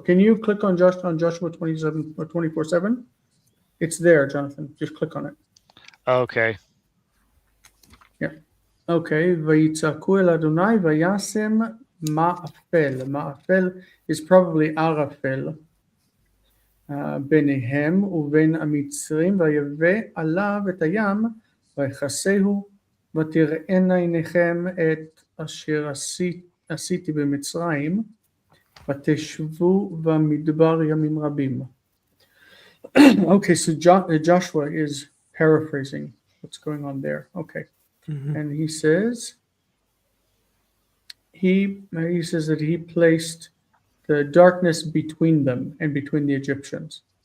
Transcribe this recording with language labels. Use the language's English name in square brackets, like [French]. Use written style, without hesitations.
[English] Can you click on Joshua 27 or 24:7? It's there, Jonathan. Just click on it. Okay. Yeah. Okay. [Hebrew] Vayitzaku el Adonai vayasem ma'afel. [English] Ma'afel is probably arafel. [Hebrew] ביניהם ובין המצרים ויבא עליו את הים ויכסהו ותראינה עיניכם את אשר עשיתי במצרים ותשבו במדבר ימים רבים. [English] Okay, so Joshua is paraphrasing what's going on there. Okay. And he says that he placed the darkness between them and between the Egyptians.